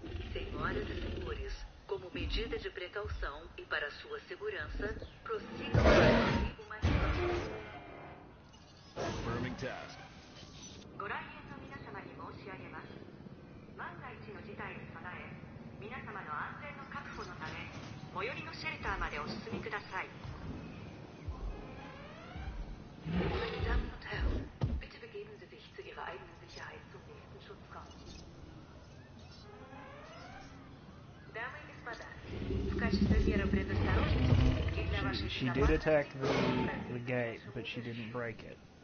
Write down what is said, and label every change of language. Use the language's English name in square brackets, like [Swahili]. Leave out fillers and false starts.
[Portuguese] Senhoras e senhores, como medida de precaução e para sua segurança, prossigam para o abrigo mais próximo. [English] Confirming task. [Japanese] ご来園の皆様に申し上げます。万が一の事態に備え、皆様の安全の確保のため、最寄りのシェルターまでお進みください。 [German] Meine Damen und Herren, bitte begeben Sie sich zu Ihrer eigenen Sicherheit zum nächsten Schutzraum. [Russian] Дамы и господа, в качестве меры предосторожности и для вашей [English] She did attack the gate, but she didn't break it.